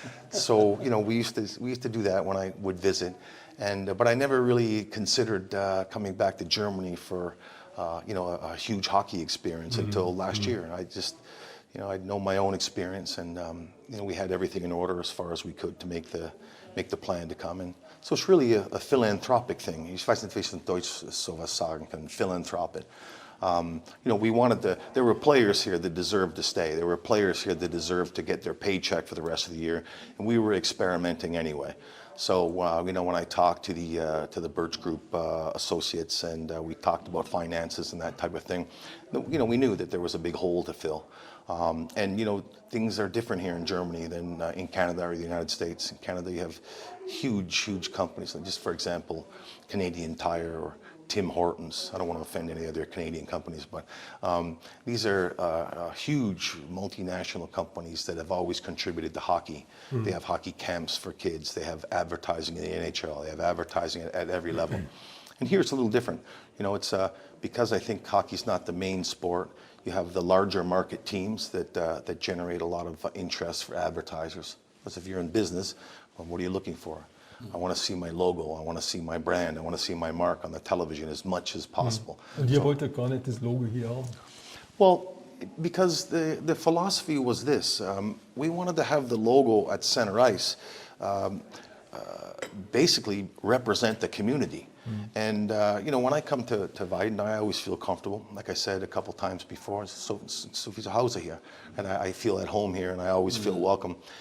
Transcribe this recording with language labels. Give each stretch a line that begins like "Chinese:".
English: So, we used to do that when I would visit. But I never really considered coming back to Germany for, a huge hockey experience until last year. I just, I'd know my own experience, and, we had everything in order as far as we could to make the plan to come in. So it's really a philanthropic thing.
German: Ich weiß nicht, wie ich in Deutsch sowas sagen kann.
English: Philanthropic. There were players here that deserved to stay. There were players here that deserved to get their paycheck for the rest of the year, and we were experimenting anyway. So when I talked to the Birch Group associates, and we talked about finances and that type of thing, we knew that there was a big hole to fill. And things are different here in Germany than in Canada or the United States. In Canada, you have huge companies. Like, just for example, Canadian Tire or Tim Hortons. I don't want to offend any other Canadian companies, but these are huge multinational companies that have always contributed to hockey. They have hockey camps for kids. They have advertising in the NHL. They have advertising at every level. And here it's a little different. It's because I think hockey's not the main sport. You have the larger market teams that generate a lot of interest for advertisers. Because if you're in business, well, what are you looking for? I want to see my logo. I want to see my brand. I want to see my mark on the television as much as possible.
German: Und ihr wolltet gar nicht das Logo hier haben?
English: Well, because the philosophy was this. We wanted to have the logo at center ice basically represent the community. And when I come to Weiden, I always feel comfortable. Like I said a couple times before,
German: so wie zu Hause
English: here, and I feel at home here, and I always feel welcome.